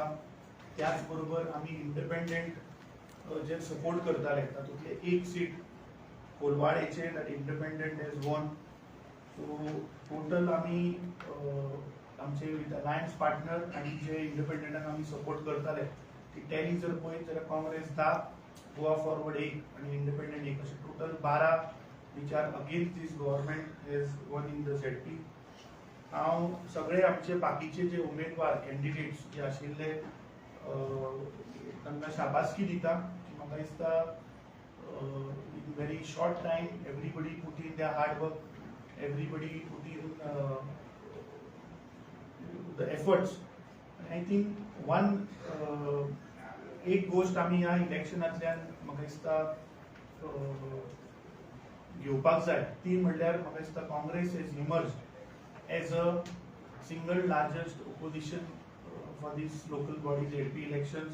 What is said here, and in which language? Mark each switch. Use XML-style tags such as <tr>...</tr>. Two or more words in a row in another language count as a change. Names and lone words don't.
<kok>त्याच बरोबर आम्ही इंडिपेंडेंट जे सपोर्ट करताले तातूंतले एक सीट कोलवाडेचे</kok> <en>that independent has won. so total</en> <kok>आम्ही आमचे</kok> <en>with alliance partner</en> <kok>आणि जे इंडिपेंडेंटाक आम्ही सपोर्ट करताले ती टॅली जर पळयत जाल्यार काँग्रेस 10, गोवा फॉरवर्ड 1 आणि इंडिपेंडेंट 1 असे टोटल 12</kok> <en>which are against this government has won in the ZP.</en> <kok>हांव सगळे आमचे बाकीचे जे उमेदवार कॅन्डिडेट्स जे आशिल्ले तांकां शाबासकी दिता. म्हाका दिसता</kok> <en>in very short time everybody put in their hard work, everybody put in the efforts. And I think one</en> <kok>एक गोष्ट आम्ही ह्या इलेक्शनांतल्यान म्हाका दिसता घेवपाक जाय ती म्हणल्यार म्हाका दिसता</kok> <en>Congress has emerged as a single largest opposition for this local body ZP elections.</en>